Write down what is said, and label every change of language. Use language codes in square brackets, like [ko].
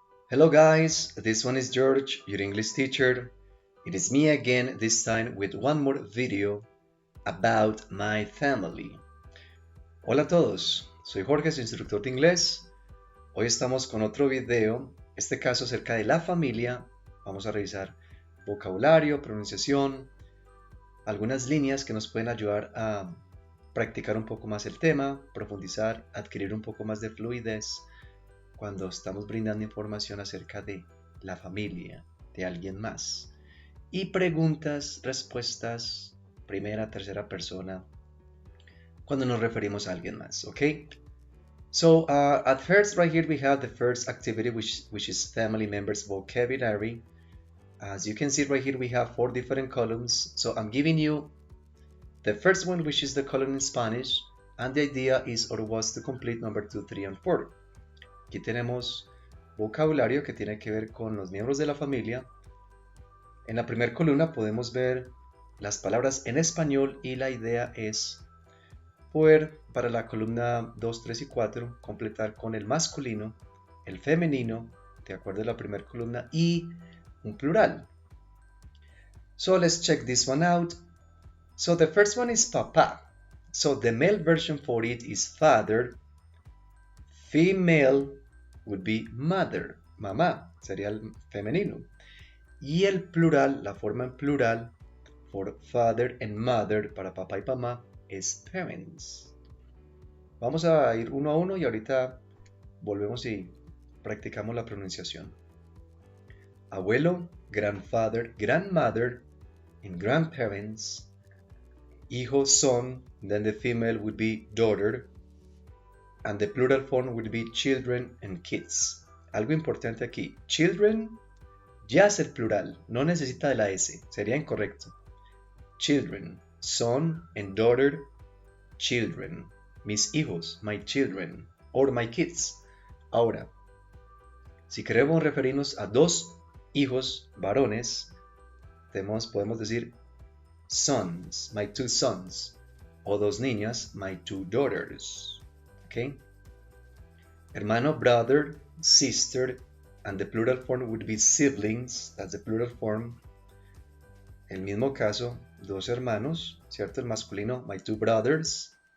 [en] Hello guys, this one is George, your English teacher. It is me again, this time with one more video about my family. [es] Hola a todos, soy Jorge, su instructor de inglés. Hoy estamos con otro video, este caso acerca de la familia. Vamos a revisar vocabulario, pronunciación, algunas líneas que nos pueden ayudar a practicar un poco más el tema, profundizar, adquirir un poco más de fluidez cuando estamos brindando información acerca de la familia, de alguien más. Y preguntas, respuestas, primera, tercera persona, cuando nos referimos a alguien más, ¿ok? [en] So, at first, right here, we have the first activity, which is family members vocabulary. As you can see right here, we have 4 different columns. So I'm giving you the first one, which is the column in Spanish, and the idea is or was to complete number 2, 3, and 4. [es] Aquí tenemos vocabulario que tiene que ver con los miembros de la familia. En la primera columna podemos ver las palabras en español y la idea es poder, para la columna 2, 3 y 4, completar con el masculino, el femenino, de acuerdo a la primera columna, y un plural. [en] So let's check this one out. So the first one is papá. So the male version for it is father. Female would be mother, mamá, sería el femenino. [es] Y el plural, la forma en plural, for father and mother, para papá y mamá, es parents. Vamos a ir uno a uno y ahorita volvemos y practicamos la pronunciación. [en] Abuelo, grandfather, grandmother, and grandparents. Hijo, son, then the female would be daughter. And the plural form would be children and kids. [es] Algo importante aquí, children ya es el plural, no necesita de la S, sería incorrecto. [en] Children, son and daughter, children. Mis hijos, my children, or my kids. [es] Ahora, si queremos referirnos a dos hijos varones, podemos decir sons, my 2 sons, o dos niñas, my 2 daughters. Okay. [en] Hermano, brother, sister, and the plural form would be siblings. That's the plural form. [es] El mismo caso, dos hermanos, ¿cierto? El masculino, my 2 brothers.